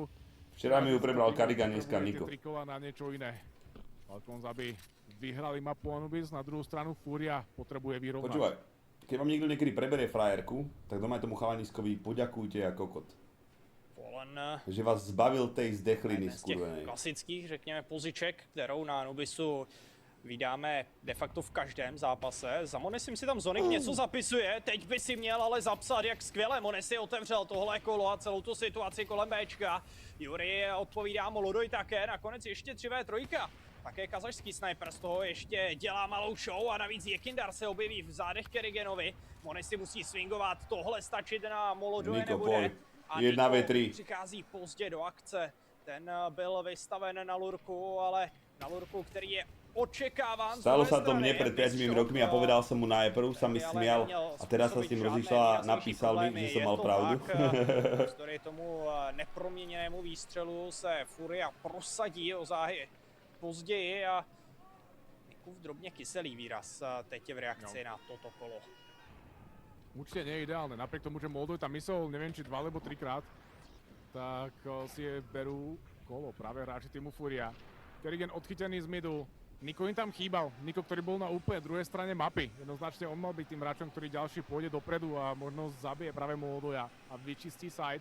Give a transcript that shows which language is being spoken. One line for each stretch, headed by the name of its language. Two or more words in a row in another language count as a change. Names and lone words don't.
Slovak: Včera mi ju prebral Karigan, dneska Niko. 3 kola na niečo iné. Falcons, aby vyhrali mapu Anubis, na druhú stranu Furia potrebuje vyrovnať. Počúvaj, keď vám niekto niekedy preberie frajerku, tak doma tomu chalaniskovi poďakujte ako kot. Že vás zbavil tej zdechliny skurvenej.
Czech: Klasických, řekněme, poziček, kterou na Anubisu vydáme de facto v každém zápase. Za Monesim si tam Zonik něco zapisuje, teď by si měl ale zapsat, jak skvěle Monesi otevřel tohle kolo a celou tu situaci kolem Bčka. Yuri odpovídá Molodoj také, nakonec ještě 3v3. Také kazašský sniper z toho ještě dělá malou show a navíc Ekindar se objeví v zádech Kerigenovi. Monesi musí swingovat, tohle stačit na Molodoje nebude. A Niko přichází pozdě do akce. Ten byl vystaven na lurku, ale na lurku, který je očekáván.
Slovak: Stalo sa to mne pred 5 rokmi a povedal som mu najprv, sa mi smial a teraz sa s tým rozišla a napísal mi, že som mal pravdu.
Czech: Navzdory tomu neproměněnému výstřelu se Furia prosadí o záhy později a Nikův drobně kyselý výraz teď je v reakci na toto kolo.
Slovak: Určite nie je ideálne, napriek tomu, že Moldoj tam myslel, neviem či 2 alebo 3 krát, tak si berú kolo práve hráči týmu Furia. Kerigen odchytený z midu, Niko im tam chýbal, Niko, ktorý bol na úplne druhej strane mapy. Jednoznačne on mal byť tým hráčom, ktorý ďalší pôjde dopredu a možno zabije práve Moldoja a vyčistí side.